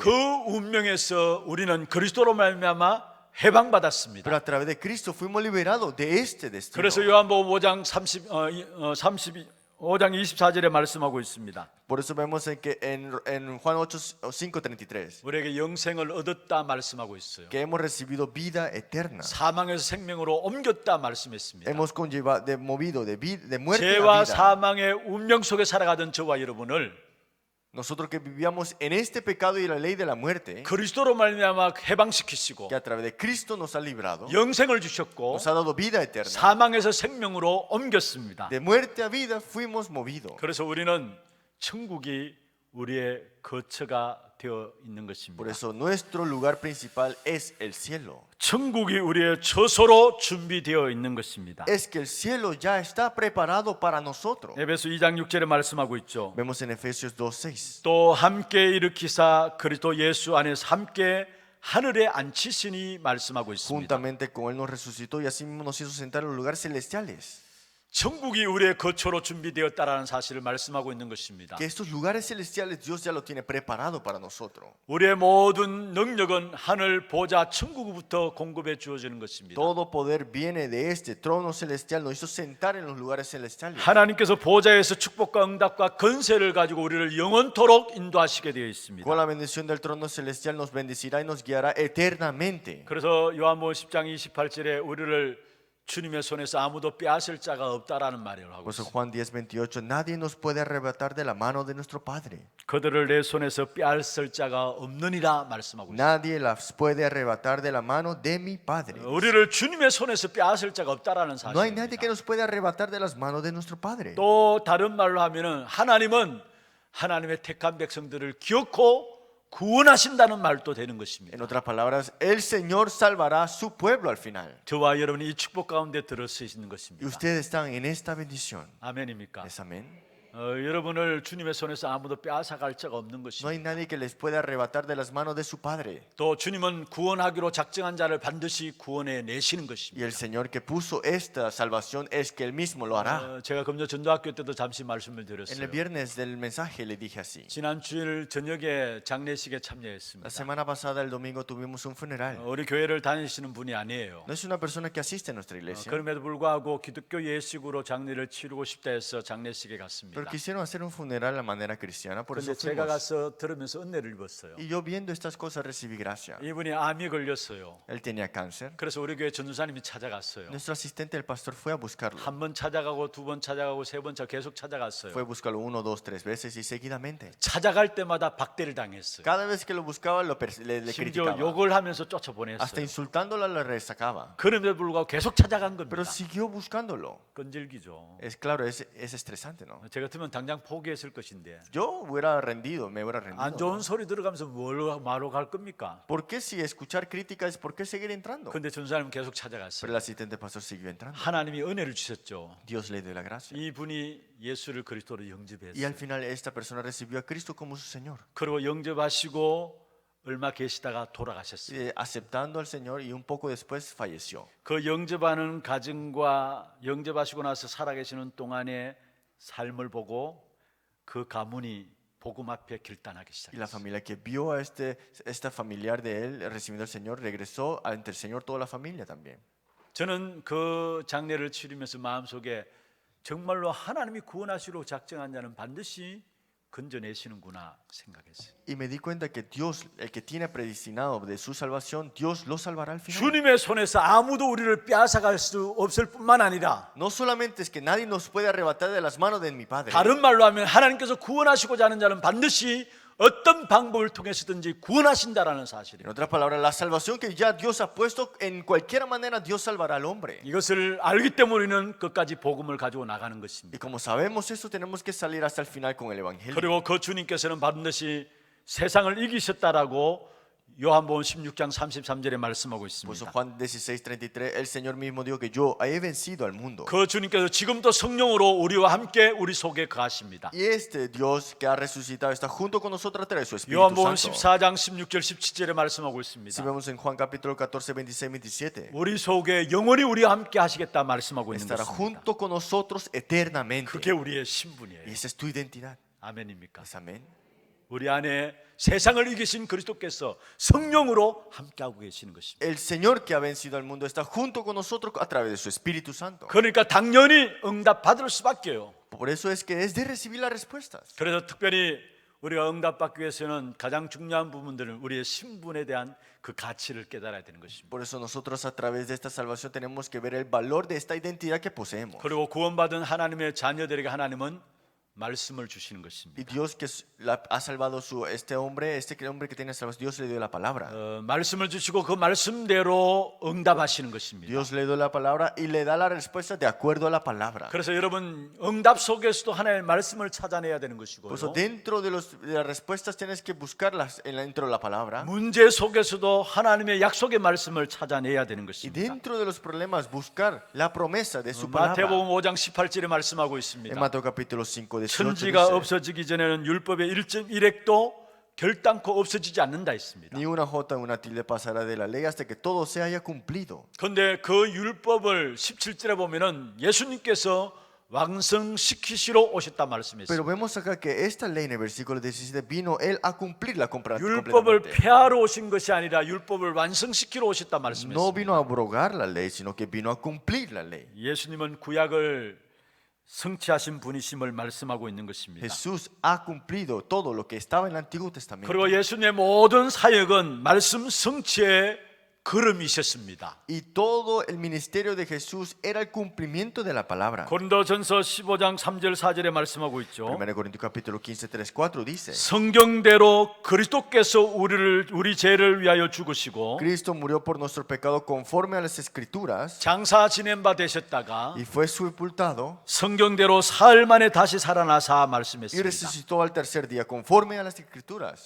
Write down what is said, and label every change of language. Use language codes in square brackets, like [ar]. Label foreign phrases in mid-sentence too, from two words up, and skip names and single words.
[ko] 그 운명에서 우리는 그리스도로 말미암아 해방받았습니다. [es] Pero a través de Cristo fuimos liberados de este destino. [ko] 그래서 요한복음 5장 5장 24절에 말씀하고 있습니다. [es] Por eso vemos en Juan 8, 5:33 [ko] 우리에게 영생을 얻었다 말씀하고 있어요. [es] que hemos recibido vida eterna. [ko] 사망에서 생명으로 옮겼다 말씀했습니다. [es] Hemos movido de muerte a [ko] 죄와 [es] vida. [ko] 사망의 운명 속에 살아가던 저와 여러분을 [es] Nosotros que vivíamos en este pecado y la ley de la muerte, [ko] 그리스도로 말미암아 해방시키시고 [es] que a través de Cristo nos ha librado, [ko] 영생을 주셨고 [es] nos ha dado vida eterna. [ko] 사망에서 생명으로 옮겼습니다. [es] De muerte a vida fuimos movidos. [ko] 그래서 우리는 천국이 우리의 거처가 되어 있는 [es] Por [ko] 것입니다. [es] eso nuestro lugar principal es el cielo. [ko] 천국이 우리의 처소로 준비되어 있는 것입니다. [es] Es que el cielo ya está preparado para nosotros. [ko] 에베소 2장 6절에 말씀하고 있죠. [es] Vemos en Efesios 2:6. [ko] 또 함께 일으키사 그리스도 예수 안에서 함께 하늘에 앉히시니 말씀하고 있습니다. [es] Juntamente con él nos resucitó y así mismo nos hizo sentar en los lugares celestiales. [ko] 천국이 우리의 거처로 준비되었다라는 사실을 말씀하고 있는 것입니다. [es] Que estos lugares celestiales Dios ya lo tiene preparado para nosotros. [ko] 우리의 모든 능력은 하늘 보좌 천국부터 공급해 주어지는 것입니다. [es] Todo poder viene de este trono celestial, nos hizo sentar en los lugares celestiales. [ko] 하나님께서 보좌에서 축복과 응답과 건세를 가지고 우리를 영원토록 인도하시게 되어 있습니다. [es] Con la bendición del trono celestial nos bendecirá y nos guiará eternamente. [ko] 그래서 요한복음 10장 28절에 우리를 주님의 손에서 아무도 빼앗을 자가 없다라는 말을 하고 [es] Por eso [ko] 있습니다. [es] Juan 10:28, nadie nos puede arrebatar de la mano de nuestro Padre. [ko] 그들을 내 손에서 빼앗을 자가 없느니라 말씀하고 있습니다. [es] Nadie las puede arrebatar de la mano de mi Padre. [ko] 우리를 주님의 손에서 빼앗을 자가 없다라는 [es] No hay nadie que [ko] 사실입니다. [es] nos puede arrebatar de las manos de nuestro Padre. [ko] 또 다른 말로 하면은 하나님은 하나님의 택한 백성들을 기억고 구원하신다는 말도 되는 [es] En [ko] 것입니다. [es] otras palabras, el Señor salvará a su pueblo al final. [ko] 저와 여러분이 이 축복 가운데 들어서 있는 [es] Y [ko] 것입니다. [es] ustedes están en esta bendición. [ko] 아멘입니까? [es] ¿Es amén? [ko] 여러분을 주님의 손에서 아무도 빼앗아갈 자가 없는 [es] No [ko] 것입니다. [es] hay nadie que les pueda arrebatar de las manos de su Padre. [ko] 또 주님은 구원하기로 작정한 자를 반드시 구원해 내시는 [es] Y [ko] 것입니다. [es] el Señor que puso esta salvación es que Él mismo lo hará. [ko] 제가 금요 전도학교 때도 잠시 말씀을 [es] En [ko] 드렸어요. [es] el viernes del mensaje le dije así. [ko] 지난 주일 저녁에 장례식에 [es] La [ko] 참여했습니다. [es] semana pasada, el domingo, tuvimos un funeral. [ko] 우리 교회를 다니시는 분이 아니에요. [es] No es una persona que asiste a nuestra iglesia, [ko] 그럼에도 불구하고 기독교 예식으로 장례를 치르고 싶다 해서 장례식에 갔습니다. [es] pero quisieron hacer un funeral a la manera cristiana, por [ko] 그런데 [es] eso [ko] 제가 [es] fuimos. [ko] 가서 들으면서 은혜를 입었어요. [es] Y yo viendo estas cosas recibí gracia. [ko] 이분이 암이 걸렸어요. [es] Él tenía cáncer. [ko] 그래서 우리 교회 전도사님이 찾아갔어요. [es] Nuestro asistente, el pastor, fue a buscarlo. [ko] 한 번 찾아가고 두 번 찾아가고 세 번 계속 찾아갔어요. [es] Fue a buscarlo 1, 2, 3 veces y seguidamente. [ko] 찾아갈 때마다 박대를 당했어요. [es] Cada vez que lo buscaba, le [ko] 심지어 [es] criticaba. [ko] 욕을 하면서 [es] Hasta [ko] 쫓아보냈어요. [es] insultándola le resacaba. [ko] 그럼에도 불구하고 계속 찾아간 [es] Pero [ko] 겁니다. [es] siguió buscándolo. [ko] 끈질기죠. [es] Es claro, es estresante, ¿no? [ko] 저 같으면 당장 포기했을 것인데 [es] Yo hubiera rendido, me hubiera rendido. [ko] 안 좋은 소리 들어가면서 뭘 말로 갈 겁니까? [es] ¿Por qué si escuchar críticas, por qué seguir entrando? [ko] 근데 전사님은 계속 [es] Pero [ko] 찾아갔어요. [es] el asistente pastor siguió entrando. [ko] 하나님이 은혜를 주셨죠. [es] Dios le dio la gracia. [ko] 이분이 예수를 그리스도로 [es] Y al [ko] 영접했어요. [es] final esta persona recibió a Cristo como su Señor. [ko] 그리고 영접하시고 얼마 계시다가 돌아가셨어요. [es] Y, aceptando al Señor y un poco después falleció. [ko] 그 영접하는 가정과 영접하시고 나서 살아계시는 동안의 삶을 보고 그 가문이 복음 앞에 길단하기 [es] Y la [ko] 시작했어요. [es] familia que vio a esta familiar de él recibiendo al Señor regresó ante el Señor toda la familia también. [ko] 저는 그 장례를 치르면서 마음속에 정말로 하나님이 구원하시려 작정한 자는 반드시 건져내시는구나 생각했어요. [es] Y me di cuenta que Dios, el que tiene predestinado de su salvación, Dios lo salvará al final. [ko] 주님의 손에서 아무도 우리를 빼앗아갈 수 없을 뿐만 아니라 [es] No solamente es que nadie nos puede arrebatar de las manos de mi Padre. [ko] 다른 말로 하면 하나님께서 구원하시고자 하는 자는 반드시 어떤 방법을 통해서든지 구원하신다라는 [es] En [ko] 사실이에요. [es] otras palabras, la salvación que ya Dios ha puesto, en cualquier manera Dios salvará al hombre. [ko] 이것을 알기 때문에 우리는 끝까지 복음을 가지고 나가는 [es] Y [ko] 것입니다. [es] como sabemos eso, tenemos que salir hasta el final con el Evangelio. [ko] 그리고 그 주님께서는 반드시 세상을 이기셨다라고 요한복음 16장 33절에 말씀하고 [es] Por eso [ko] 있습니다. [es] Juan 16:33, el Señor mismo dijo que yo he vencido al mundo. [ko] 그 주님께서 지금도 성령으로 우리와 함께 우리 속에 거하십니다. [es] Y este Dios que ha resucitado está junto con nosotros a través de su Espíritu [ko] 요한복음 [es] Santo. [ko] 14장 16절 17절에 말씀하고 [es] Si [ko] 있습니다. [es] vemos en Juan capítulo 14, 26, 27, [ko] 우리 속에 영원히 우리와 함께 하시겠다 말씀하고 있는 [es] estará [ko] 것입니다. [es] junto con nosotros eternamente. [ko] 그게 우리의 [es] Y [ko] 신분이에요. [es] esa es tu identidad. [ko] 아멘입니까? [es] ¿Es amén? [ko] 우리 안에 세상을 이기신 그리스도께서 성령으로 함께하고 계시는 것입니다. [es] El Señor que ha vencido al mundo está junto con nosotros a través de su Espíritu Santo. [ko] 그러니까 당연히 응답 받을 수밖에요. [es] Por eso es que es de recibir las respuestas. [ko] 그래서 특별히 우리가 응답받기 위해서는 가장 중요한 부분들은 우리의 신분에 대한 그 가치를 깨달아야 되는 것입니다. [es] Por eso nosotros a través de esta salvación tenemos que ver el valor de esta identidad que poseemos. [ko] 그리고 구원받은 하나님의 자녀들에게 하나님은 말씀을 주시는 [es] Y [ko] 것입니다. [es] Dios que ha salvado este hombre que tiene salvación, Dios le dio la palabra. [ko] 말씀을 주시고 그 말씀대로 응답하시는 것입니다. [es] Dios le dio la palabra y le da la respuesta de acuerdo a la palabra. [ko] 그래서 여러분 응답 속에서도 하나님의 말씀을 찾아내야 되는 것이고요. [es] Por eso dentro de las respuestas tienes que buscarlas dentro de la palabra. [ko] 문제 속에서도 하나님의 약속의 말씀을 찾아내야 되는 [es] Y [ko] 것입니다. [es] dentro de los problemas buscar la promesa de su palabra. [ko] 마태복음 5장 18절에 말씀하고 [es] En [ko] 있습니다. [es] Mateo capítulo 5, 18 [ko] 천지가 [es] dice, [ko] 없어지기 전에는 율법의 1.1획도 결단코 없어지지 않는다 했습니다. [es] ni una jota ni una tilde pasará de la ley hasta que todo se haya cumplido. [ko] 그런데 그 율법을 17절에 보면은 예수님께서 완성시키시러 오셨다 [es] Pero [ko] 말씀했습니다. [es] vemos acá que esta ley en el versículo 17 vino él a cumplirla [ko] 율법을 [es] completamente. [ko] 폐하러 오신 것이 아니라 율법을 완성시키러 오셨다 [es] No [ko] 말씀했습니다. [es] vino a abrogar la ley, sino que vino a cumplir la ley. [ko] 예수님은 구약을 성취하신 분이심을 말씀하고 있는 것입니다. [es] Jesús ha cumplido todo lo que estaba en el Antiguo Testamento. [ko] 그리고 예수님의 모든 사역은 말씀 성취의 걸음이셨습니다. [es] Y todo el ministerio de Jesús era el cumplimiento de la palabra. [ko] 고린도전서 15장 3절 4절에 말씀하고 있죠. [es] 1 Corintios capítulo 15, 3, 4 dice, [ko] 성경대로 그리스도께서 우리 죄를 위하여 죽으시고 [es] Cristo murió por nuestro pecado conforme a las Escrituras [ko] 장사 지낸 바 되셨다가 [es] y fue sepultado [ko] 성경대로 사흘 만에 다시 살아나사 [es] y [ko] 말씀했습니다. [es] resucitó al tercer día conforme a las Escrituras.